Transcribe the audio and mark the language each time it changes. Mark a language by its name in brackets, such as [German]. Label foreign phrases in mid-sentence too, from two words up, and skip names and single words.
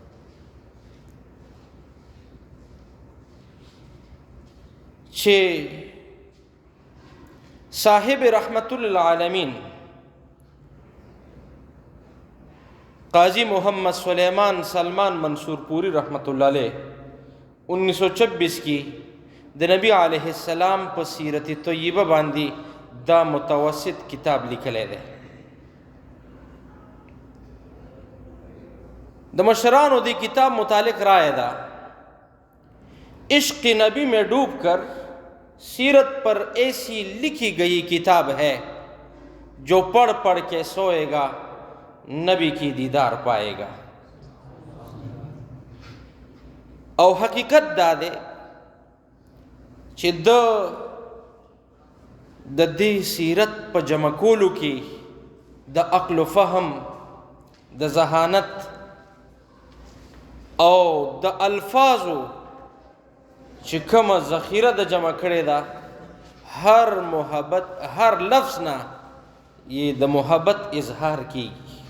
[Pashto] چې صاحب رحمت للعالمین قاضی محمد سلیمان سلمان منصور پوری [Arabic] رحمۃ اللہ علیہ [Pashto] 1926 کی د نبی [Arabic] علیہ السلام [Pashto] په سیرت طیبه باندې دا متوسط کتاب لیکلی دی. د مشرانو دی کتاب متعلق رائے دا، [Urdu] عشق نبی میں ڈوب کر سیرت پر ایسی لکھی گئی کتاب ہے جو پڑھ پڑھ کے سوئے گا نبی کی دیدار پائے گا. [Pashto] او حقیقت دا دے چې د دې سیرت په جمع کولو کې د عقل و فهم، د ذهانت او د الفاظو چې کومه ذخیره د جمع کړې ده، هر محبت، هر لفظ نه یې د محبت اظهار کیږي.